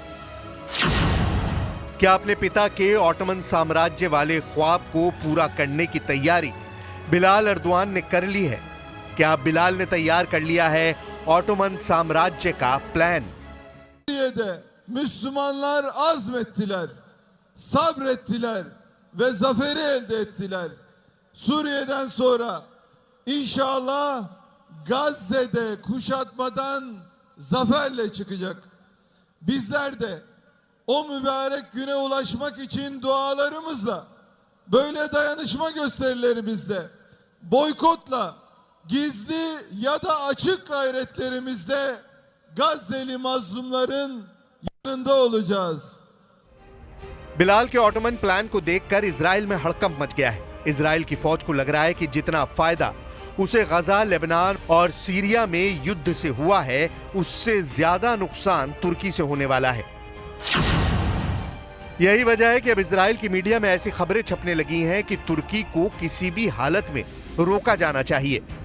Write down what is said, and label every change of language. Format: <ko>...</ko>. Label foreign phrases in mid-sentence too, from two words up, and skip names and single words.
<hi>क्या अपने पिता के ऑटोमन साम्राज्य वाले ख्वाब को पूरा करने की तैयारी बिलाल एर्दोआन ने कर ली है? क्या बिलाल ने तैयार कर लिया है ऑटोमन साम्राज्य का प्लान?</hi> <tr>Müslümanlar azmettiler, sabrettiler ve zaferi elde ettiler. Suriye'den sonra inşallah Gazze'de kuşatmadan zaferle çıkacak. Bizler de o mübarek güne ulaşmak için dualarımızla, böyle dayanışma gösterilerimizle, boykotla, gizli ya da açık gayretlerimizde Gazze'li mazlumların yanında olacağız.</tr> <hi>बिलाल के ऑटोमन प्लान को देखकर इजराइल में हड़कंप मच गया है। इजराइल की फौज को लग रहा है कि जितना फायदा उसे गजा, लेबनान और सीरिया में युद्ध से हुआ है, उससे ज्यादा नुकसान तुर्की से होने वाला है। यही वजह है कि अब इजराइल की मीडिया में ऐसी खबरें छपने लगी हैं कि तुर्की को किसी भी हालत में रोका जाना चाहिए।</hi>